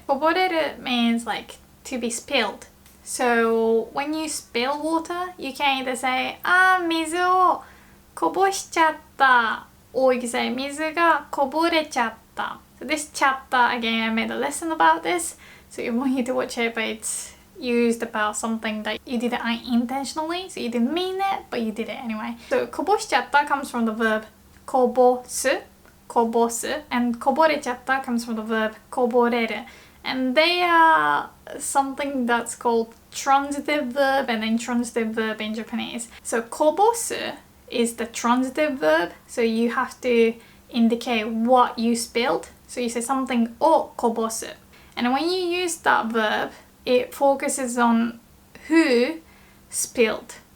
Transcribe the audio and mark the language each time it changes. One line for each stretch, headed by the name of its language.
English: Koboreru means like to be spilled. So when you spill water, you can either say,
Japanese: 水をこぼしちゃった
English: or you can say,
Japanese: 水がこぼれちゃった.
English: So this chapter, again, I made a lesson about this. So I want you to watch it, but it's used about something that you did unintentionally. So you didn't mean it, but you did it anyway. So
Japanese: こぼしちゃった
English: comes from the verb こぼす, こぼす. And
Japanese: こぼれちゃった
English: comes from the verb こぼれる. And they are something that's called transitive verb and intransitive verb in Japanese. So こぼす is the transitive verb. So you have to indicate what you spilled. So you say something をこぼす. And when you use that verb, it focuses on who spilled.